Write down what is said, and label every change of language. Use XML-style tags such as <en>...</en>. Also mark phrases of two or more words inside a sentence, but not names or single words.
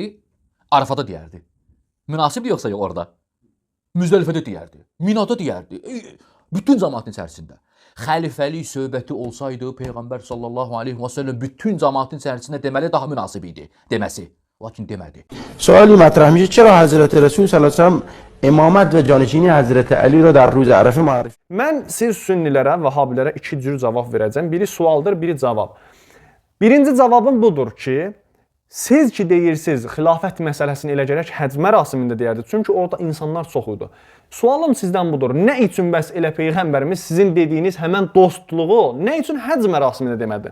<az>Arafada deyərdi. Münasibdir yoxsa yox orada? Müzdəlifədə deyərdi. Minada deyərdi. Bütün cəmaatın içərisində. Xəlifəlik söhbəti olsaydı Peyğəmbər</az> <ar>صلی الله علیه و سلم</ar> <az>bütün cəmaatın içərisində deməli daha münasib idi deməsi. Lakin demədi.</az> <fa>سوالی مطرح میشه چرا حضرت رسول</fa> <ar>صلی الله علیه و سلم</ar> <fa>امامت و جانشینی حضرت علی را در روز عرفه معرفی</fa> <az>Mən siz sünnilərə, vəhabilərə iki cür cavab verəcəm. Biri sualdır, biri cavab. Birinci cavabım budur ki, siz ki deyirsiniz, xilafət məsələsini elə gərək həcc mərasimində deyərdi. Çünki orada insanlar çox idi. Sualım sizdən budur. Nə üçün bəs elə Peyğəmbərimiz sizin dediyiniz həmən dostluğu nə üçün həcc mərasimində demədi?</az>